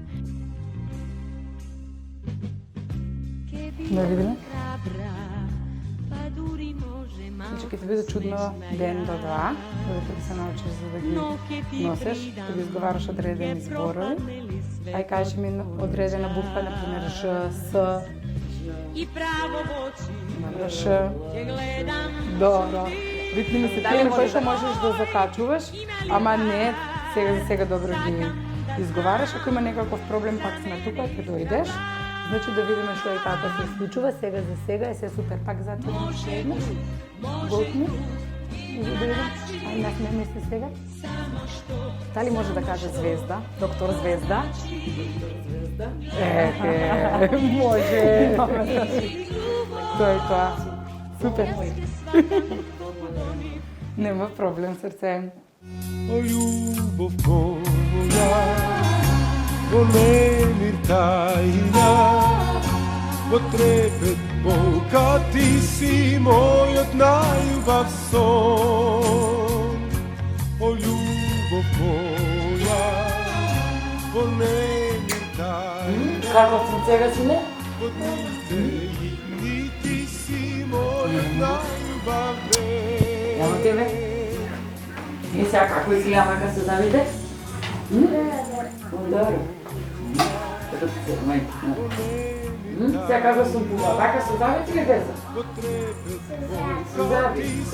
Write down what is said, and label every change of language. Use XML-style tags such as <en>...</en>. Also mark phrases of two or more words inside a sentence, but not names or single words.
<mk>Да видиме. Значи, ќе ти биде чудно ден до два, додека ти се научиш за да ги носиш, да ги изговараш одредени зборови. Ај кажи ми одредена буква, например Ж, С,</mk> <sr>I pravo v oči</sr> <mk>Ш,</mk> <sr>te gledam.</sr> <mk>Добро. Викни ми се тие кои што можеш да закачуваш, ама не сега за сега добро ги изговараш. Ако има некаков проблем, пак сме тука, ќе дојдеш. Значи да видиме што и како се случува. Сега за сега е се супер. Пак затворим уште еднаш. Голтни. И да видим. Ај насмеме се сега. Дали може да каже Звезда? Доктор Звезда? Може. Тоа е тоа. Супер. Нема проблем, срце. О љубов моја, о немир тајна, о трепет Бога, ти си мој од најљубав сон. О љубов моја, о немир тајна, Како сум сега, сине? од ните и ти си мој од најљубав вен. Ево тебе. И сега како изгледа мака се завиде? Добро. Сега како сум пула, така се завиде или без? Се завиде.</mk>